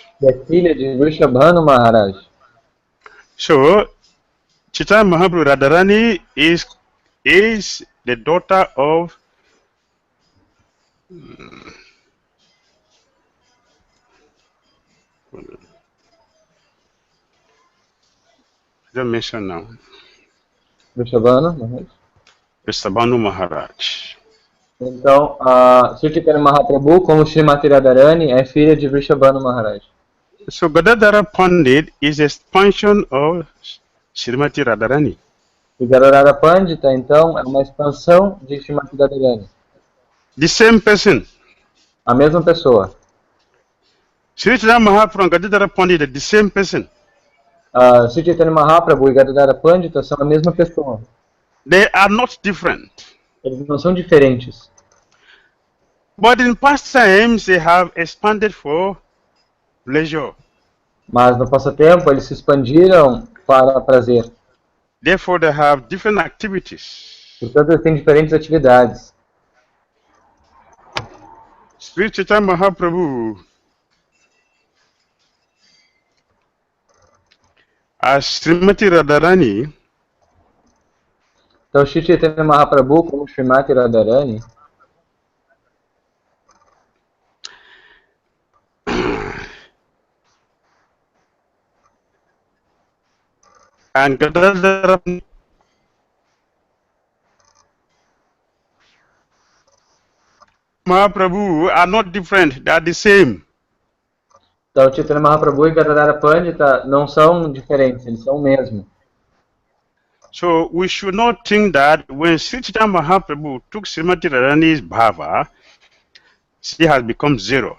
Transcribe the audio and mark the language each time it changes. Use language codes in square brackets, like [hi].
[pt] que é filha de Vrishabhanu Maharaj. [en] So, Chaitanya Mahaprabhu Radharani is the daughter of I don't mention now. Vrishabhanu Maharaj. Vrishabhanu Maharaj. [pt] Então, Sri Chaitanya Mahaprabhu, como Srimati Radharani, é filha de Vrishabhanu Maharaj. [en] So Gadadhara Pandit is expansion of Srimati Radharani. [pt] E Gadadhara Pandita, então, é uma expansão de Srimati Radharani. [en] The same person. [pt] A mesma pessoa. [en] Sri Chaitanya Mahaprabhu and Gadadhara Pandit are the same person. [pt] Sri Chaitanya Mahaprabhu e Gadadhara Pandita são a mesma pessoa. [en] They are not different. [pt] Eles não são diferentes. [en] But in past times they have expanded for pleasure. [pt] Mas no passatempo eles se expandiram para prazer. [en] Therefore they have different activities. [pt] Portanto, eles têm diferentes atividades. [en] Sri Chaitanya Mahaprabhu as Srimati Radharani [pt] Então, Sri Chaitanya Mahaprabhu, como Srimati Radharani, [en] and Gadadhara Mahaprabhu are not different, they are the same. [pt] então Chaitanya Mahaprabhu e Gadadhara Pandita não são diferentes, eles são o mesmo. [en] So we should not think that when Sri Chaitanya Mahaprabhu took Srimati Radharani's bhava, she has become zero.